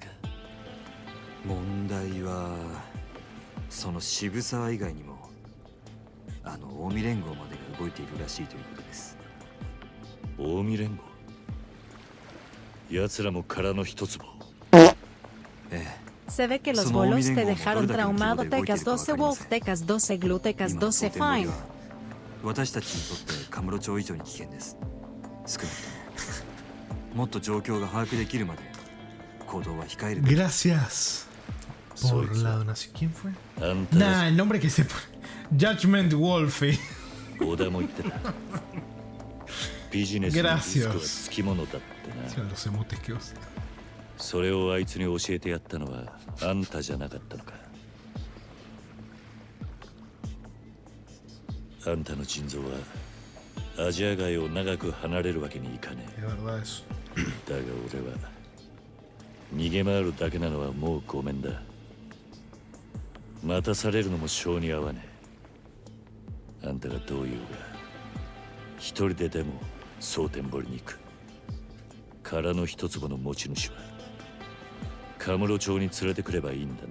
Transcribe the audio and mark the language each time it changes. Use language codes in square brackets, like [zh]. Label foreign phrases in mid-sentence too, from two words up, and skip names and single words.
[ja] 問題はその渋沢以外にもあの近江連合までが動いているらしいということです。近江連合？奴らも殻の一粒を。ええ。 [es] Se ve que los bolos te dejaron traumado. Tecas 12 Wolf, Tecas 12 Glue, Tecas 12 Fine. [ja] 私たちにとってカムロ町以上に危険です。少なくとももっと状況が把握できるまで行動は控えるべき。 [es] Gracias por la donación. ¿Quién fue? [ja] あんた [es] Nah, el nombre que se pone. Judgment Wolfie. [ja] 小田も言ってた。ビジネスのリスクはつきものだってな。 [es] Los emotes que usa. [ja] それをあいつに教えてやったのはあんたじゃなかったのか。あんたの腎臓はアジア街を長く離れるわけにいかね [es] Es verdad eso. [ja] え。だが俺は逃げ回るだけなのはもうごめんだ。待たされるのも性に合わねえ。あんたがどう言おうが一人ででも蒼天堀に行く。殻の一粒の持ち主はカムロ町に連れてくればいいんだな。